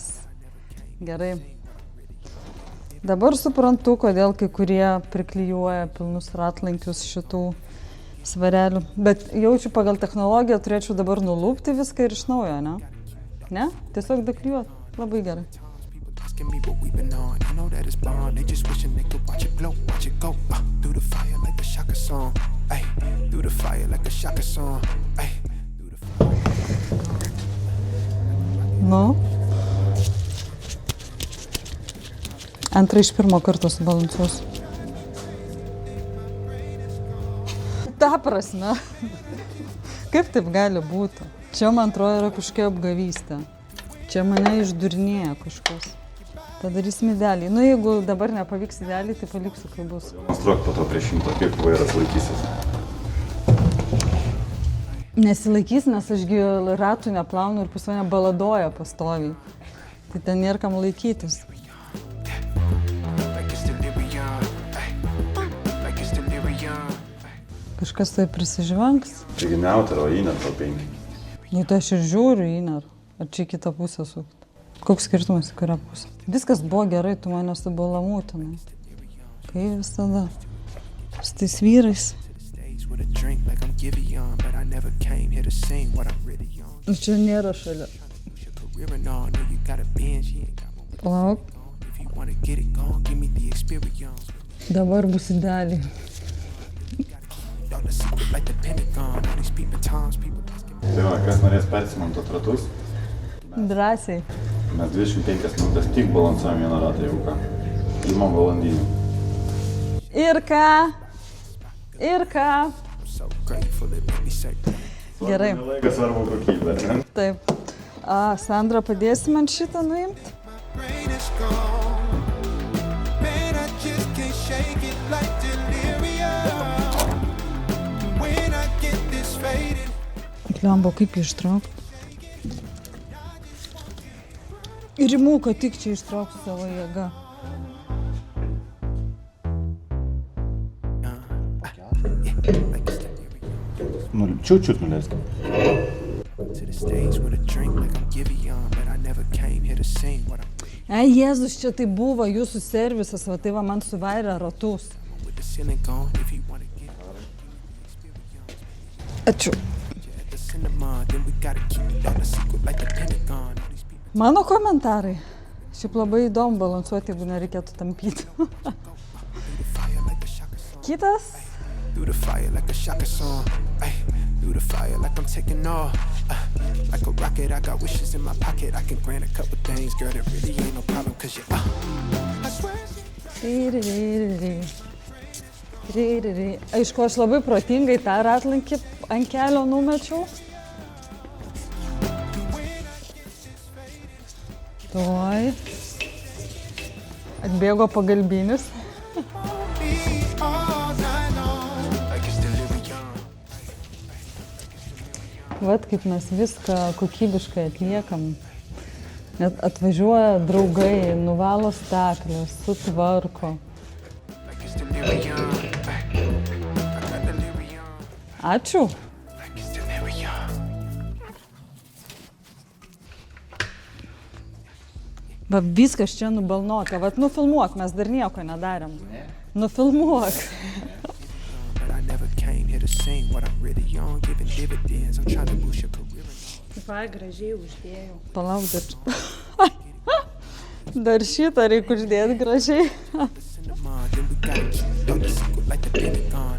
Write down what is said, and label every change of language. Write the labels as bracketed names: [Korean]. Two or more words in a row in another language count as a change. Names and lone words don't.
[Lithuanian] Gerai. Dabar suprantu, kodėl kai kurie priklijuoja pilnus ratlankius šitų svarelių. Bet jaučiu pagal technologiją turėčiau dabar nulūpti viską ir iš naujo, ne? Ne? Tiesiog dekliuot. Labai gerai. [English] Asking me what we've been on. I know that it's bond. They just wishing they could watch it glow, watch it go. Through the fire like a Shaka song. Ay, through the fire like a Shaka song. Ay, through the [Lithuanian] Nu. Antrą iš pirmo karto subalansuosiu. Ta prasme. Kaip taip gali būti? Čia, man atrodo, yra kažkokia apgavystė. Čia mane išdurinėja kažkas. Padarysim idealiai. Nu, jeigu dabar nepavyks idealiai, tai paliksiu, kai bus. Demonstruok po to prieš 100, kaip vairas laikysis. Nesilaikys, nes ašgi ratų neplaunu ir pas mane baladoja pastoviai. Tai ten nėra kam laikytis. [English] like it's delirium. Ay, like it's delirium. [Lithuanian] Kažkas tai prisižvengs. Taigi ne autorą, o įnet to 5. Nu, tai aš ir žiūriu į nar. Ar čia į kitą pusę sukti? Koks skirtumas į kurią pusę? Viskas buvo gerai, tu mane subalamūtinai. Kai visada. Su tais vyrais. [English] Stage with a drink like I'm Giveon, but I never came here to sing what I'm really on. [Lithuanian] Nu, čia nėra šalia. [English] Push your career and all, know you got a binge, you ain't got one with [Lithuanian] Lauk. [English] it. If you wanna get it gone, give me the experience. [Lithuanian] Dabar bus idealiai. [English] Y'all the secret like the Pentagon. All these people times, people asking [Lithuanian] Tai va, kas norės persimontuot ratus, Drąsiai. mes 25 minutės tik balansuojam vieną ratą, jeigu ką. Imam valandinį. Ir ką? Ir ką? [English] I'm so grateful it made me say [Lithuanian] Gerai. Svarbu ne laikas, svarbu kokybė, ne? Taip. Sandra, padėsi man šitą nuimti? [English] rain is gone. Man, I just can't shake it like delirium. When I get this faded, [Lithuanian] Lembo, kaip jį ištraukti? Ir imu, kad tik čia ištrauksiu savo jėgą. [English] like it's delirium. [Lithuanian] Čiut nuleiskim. [English] To the stage with a drink like I'm Giveon, but I never came here to sing what I'm [Lithuanian] Jėzus, čia tai buvo jūsų servisas, va tai va man suvairė ratus. [English] with the ceiling gone. If you wanna get [Lithuanian] Ačiū. [English] at the cinema, then we gotta keep it all a secret like the Pentagon. All these people [Lithuanian] Mano komentarai. Šiaip labai įdomu balansuoti, jeigu nereikėtų tampyti. [English] through the fire like a Shaka song. [Lithuanian] Kitas. [English] Through the fire like a Shaka song. Ay, through the fire like I'm taking off. Like a rocket, I got wishes in my pocket. I can grant a couple things, girl, that really ain't no problem. Cause you, I swear. [Lithuanian] Aišku, aš labai protingai tą ratlankį ant kelio numečiau. Tuoj. Atbėgo pagalbinis. [English] All night long. Like it's delirium. [Lithuanian] Vat kaip mes viską kokybiškai atliekam. Net atvažiuoja draugai, nuvalo stakles, sutvarko. [English] Like it's delirium. Ay, I got delirium. [Lithuanian] Ačiū. [English] Like it's delirium. [Lithuanian] Va viskas čia nubalnuota. Vat nufilmuok, mes dar nieko nedarėm. Nufilmuok. [English] But I never came here to sing what I'm really on. Giving dividends. I'm trying to boost your career. [Lithuanian] Va, gražiai uždėjau. Palauk dar. Dar šitą reikia uždėti gražiai. [English] Cinema, then we gotta keep it all a secret like the Pentagon.